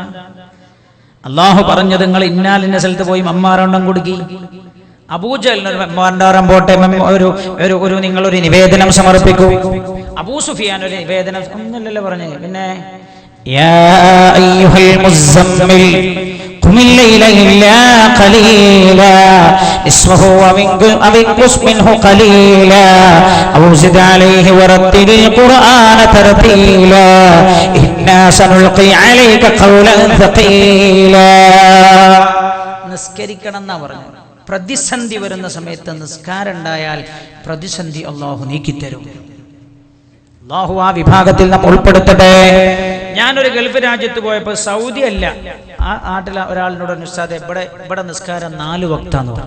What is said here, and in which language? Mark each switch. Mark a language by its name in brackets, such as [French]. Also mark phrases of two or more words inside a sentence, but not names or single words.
[Malayalam] അല്ലാഹു പറഞ്ഞത്, നിങ്ങൾ ഇന്നാലിന്ന സ്ഥലത്ത് പോയി മമ്മാരണ്ടം കൊടുക്കി. അബൂജഹലിനൊരു മമ്മാരണ്ടം പോട്ടെ, ഒരു നിങ്ങളൊരു നിവേദനം സമർപ്പിക്കൂ. അബൂ സുഫിയാൻ ഒരു നിവേദനം ഒന്നല്ലല്ലോ പറഞ്ഞത്. [Arabic] പിന്നെ يا أيها المزمل قم الليل إلا قليلا نصفه أو انقص منه قليلا أو زد عليه ورتل القرآن ترتيلا إنا سنلقي عليك قولا ثقيلا. [Malayalam] നിസ്കരിക്കണം എന്നാ പറഞ്ഞു. പ്രതിസന്ധി വരുന്ന സമയത്ത് നിസ്കാരം ഉണ്ടായാൽ പ്രതിസന്ധി അല്ലാഹു നീക്കിത്തരും. അല്ലാഹു ആ വിഭാഗത്തിൽ നമ്മൾ ഉൾപ്പെടുത്തട്ടെ. ഞാനൊരു ഗൾഫ് രാജ്യത്ത് പോയപ്പോൾ, സൗദി അല്ല, ആ നാട്ടിലെ ഒരാളിനോട് ഉസ്താദേ ഇവിടെ നിസ്കാരം 4 വക്താന്ന് പറഞ്ഞു.